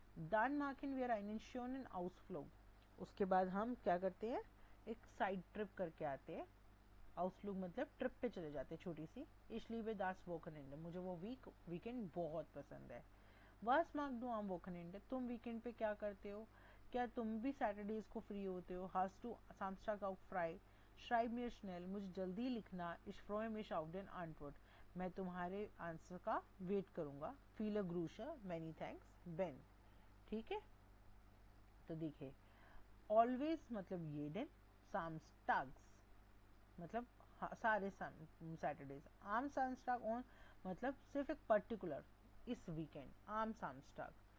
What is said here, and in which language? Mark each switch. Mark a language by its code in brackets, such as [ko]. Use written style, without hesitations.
[de] Dann machen wir einen schönen Ausflug, [hi] उसके बाद हम क्या करते हैं, एक साइड ट्रिप करके आते हैं। आउटफ्लूग मतलब ट्रिप पे चले जाते हैं छोटी सी। [de] Ich liebe das Wochenende, [hi] मुझे वो वीकेंड बहुत पसंद है। [de] Was magst du am Wochenende, [hi] तुम वीकेंड पे क्या करते हो, क्या तुम भी सैटरडेज को फ्री होते हो। [de] Hast du Samstag auch frei, schreib mir schnell, [hi] मुझे जल्दी लिखना। [de] Ich freue mich auf den Antwort, [hi] मैं तुम्हारे आंसर का वेट करूंगा। [de] Viele Grüße, [en] many thanks, [de] Ben। [hi] ठीक है, तो देखिए ऑलवेज मतलब ये दिन, samstags मतलब सारे सैटरडेज, आम samstag ऑन मतलब सिर्फ एक पर्टिकुलर इस वीकेंड, आम samstag।